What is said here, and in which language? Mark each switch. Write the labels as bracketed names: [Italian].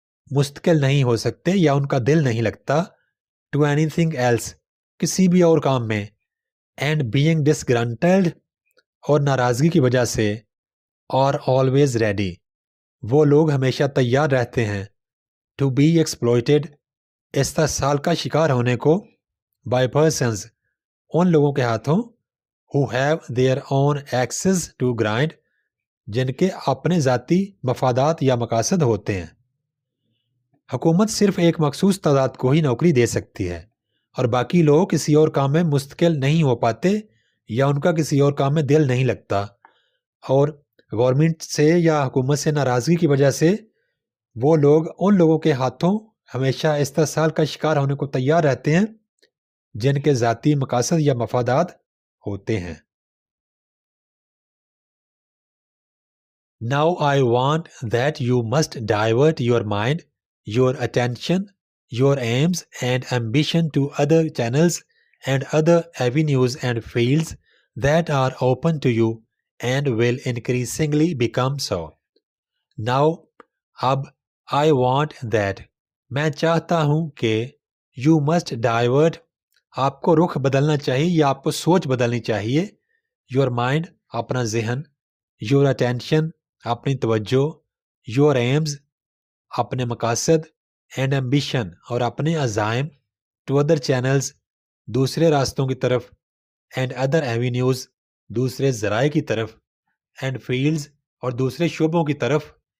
[Urdu] مستقل نہیں ہو سکتے یا ان کا دل نہیں لگتا [English] to anything else، [Urdu] کسی بھی اور کام میں، [English] and being disgruntled، [Urdu] اور ناراضگی کی وجہ سے، [English] are always ready، [Urdu] وہ لوگ ہمیشہ تیار رہتے ہیں [English] to be exploited، [Urdu] استحصال کا شکار ہونے کو [English] by persons، [Urdu] ان لوگوں کے ہاتھوں [English] who have their own axes to grind, [Urdu] जिनके अपने ذاتی مفادات یا مقاصد ہوتے ہیں. حکومت صرف ایک مخصوص تعداد کو ہی نوکری دے سکتی ہے اور باقی لوگ کسی اور کام میں مستقل نہیں ہو پاتے یا ان کا کسی اور کام میں دل نہیں لگتا، اور گورنمنٹ سے یا حکومت سے ناراضگی کی وجہ سے وہ لوگ ان لوگوں کے ہاتھوں ہمیشہ استحصال کا شکار ہونے کو تیار رہتے ہیں جن کے ذاتی مقاصد یا مفادات ہوتے ہیں. [English] Now I want that you must divert your mind, your attention, your aims and ambition to other channels and other avenues and fields that are open to you and will increasingly become so. [Urdu] Now, اب [English] I want that [Urdu] میں چاہتا ہوں کہ [English] you must divert [Urdu] آپ کو رخ بدلنا چاہیے یا آپ کو سوچ بدلنی چاہیے. [English] your mind [Urdu] اپنا ذہن, [English] your attention [Urdu] اپنی توجہ, [English] your aims [Urdu] اپنے مقاصد, [English] and ambition [Urdu] اور اپنے عزائم, [English] to other channels [Urdu] دوسرے راستوں کی طرف, [English] and other avenues [Urdu] دوسرے ذرائع کی طرف, [English] and fields [Urdu] اور دوسرے شعبوں کی طرف,